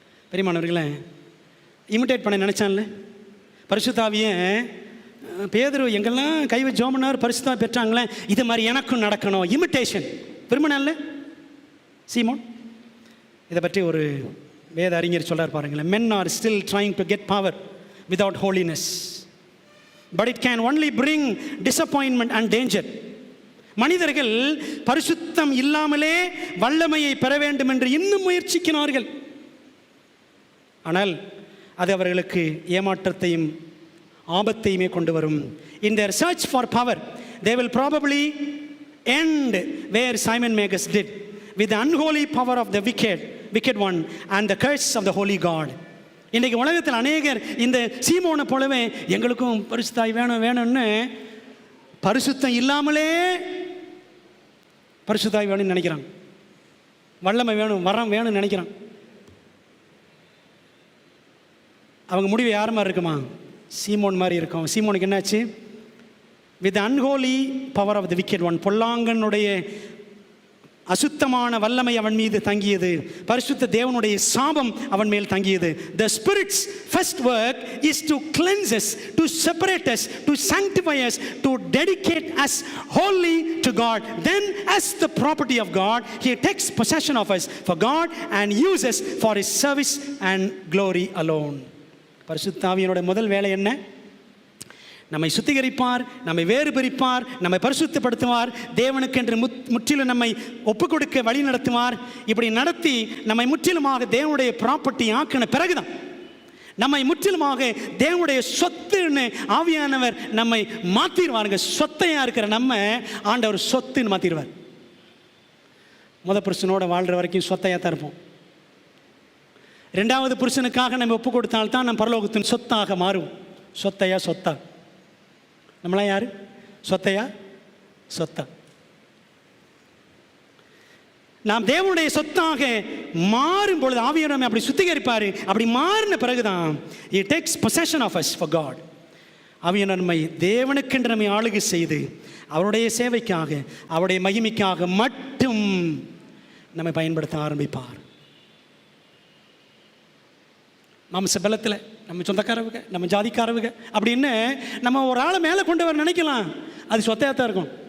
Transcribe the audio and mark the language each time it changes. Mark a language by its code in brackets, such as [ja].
[ta] பெரியமானவர்களே, imitate பண்ண நினைச்சான்ல பரிசுத்த ஆவியை. பேதுரு எங்கெல்லாம் கை வச்சு ஜெபம் பண்ணார், பரிசுத்த ஆவி பெற்றாங்களே, இது மாதிரி எனக்கும் நடக்கணும். இமிட்டேஷன் விரும்பினால சீமோன். இதை பற்றி ஒரு வேத அறிஞர் சொல்றார் பாருங்களேன். [en] Men are still trying to get power without holiness, but it can only bring disappointment and danger. [ta] மனிதர்கள் பரிசுத்தம் இல்லாமலே வல்லமையை பெற வேண்டும் என்று இன்னும் முயற்சிக்கிறார்கள். ஆனால் அது அவர்களுக்கு ஏமாற்றத்தையும் ஆபத்தையுமே கொண்டு வரும். [en] In their search for power, they will probably end where Simon Magus did, with the unholy power of the wicked one and the curse of the holy God. [ta] இன்றைக்கு உலகத்தில் அநேகர் இந்த சீமோனை போலவே எங்களுக்கும் பரிசுத்தாய் வேணும்னு பரிசுத்தம் இல்லாமலே பரிசுத்தாய் வேணும்னு நினைக்கிறாங்க. வல்லமை வேணும், வரம் வேணும்னு நினைக்கிறான். அவங்க முடிவு யார் மாதிரி இருக்குமா? சீமோன் மாதிரி இருக்கும். சீமோனுக்கு என்னாச்சு? [en] with unholy power of the wicked one, [ta] பொல்லாங்கனுடைய அசுத்தமான வல்லமை அவன் மீது தங்கியது. பரிசுத்த தேவனுடைய சாபம் அவன் மேல் தங்கியது. [en] The Spirit's first work is to cleanse us, to separate us, to sanctify us, to dedicate us wholly to God. Then as the property of God, He takes possession of us for God and uses for His service and glory alone. [ta] பரிசுத்த ஆவியினுடைய முதல் வேலை என்ன? நம்மை சுத்திகரிப்பார், நம்மை வேறு பிரிப்பார், நம்மை பரிசுத்தப்படுத்துவார், தேவனுக்கென்று முற்றிலும் நம்மை ஒப்புக் கொடுக்க வழி நடத்துவார். இப்படி நடத்தி நம்மை முற்றிலுமாக தேவனுடைய ப்ராப்பர்ட்டி ஆக்கின பிறகுதான், நம்மை முற்றிலுமாக தேவனுடைய சொத்துன்னு ஆவியானவர் நம்மை மாற்றிடுவாருங்க. சொத்தையாக இருக்கிற நம்ம ஆண்டவர் சொத்துன்னு மாற்றிடுவார். முத புருஷனோட வாழ்கிற வரைக்கும் சொத்தையாக தான் இருப்போம். ரெண்டாவது புருஷனுக்காக நம்ம ஒப்பு கொடுத்தால்தான் நம்ம பரலோகத்தின் சொத்தாக மாறும். சொத்தையா சொத்தா? நம்மளாம் யாரு? சொத்தையா சொத்தா? நாம் தேவனுடைய சொத்தாக மாறும் பொழுது ஆவியானவர் அப்படி சுத்திகரிப்பார். அப்படி மாறின பிறகுதான் [en] He takes possession of us for God. [ta] ஆவியானவர் நம்மை தேவனுக்கென்று நம்மை ஆளுகை செய்து அவருடைய சேவைக்காக, அவருடைய மகிமைக்காக மட்டும் நம்மை பயன்படுத்த ஆரம்பிப்பார். மாம்ச பலத்தில் நம்ம சொந்தக்காரவங்க, நம்ம ஜாதிக்காரவங்க அப்படின்னு நம்ம ஒரு ஆளை மேலே கொண்டு வர நினைக்கலாம். அது சொத்தையாக தான் இருக்கும்.